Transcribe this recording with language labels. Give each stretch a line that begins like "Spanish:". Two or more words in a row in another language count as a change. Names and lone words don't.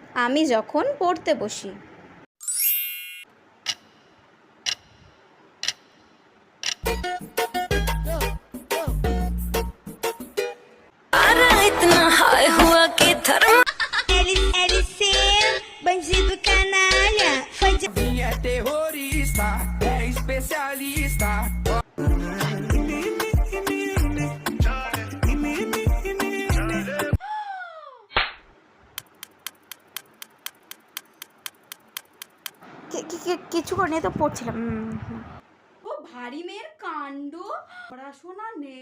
Bangla: আমি যখন পড়তে বসি।
Portuguese: Bandido canalha, foi de... É terrorista, é especialista.
Bangla: কিছু করে নিয়ে তো পড়ছিলাম। ও ভারী মেয়ের কাণ্ড, পড়াশোনা নেই।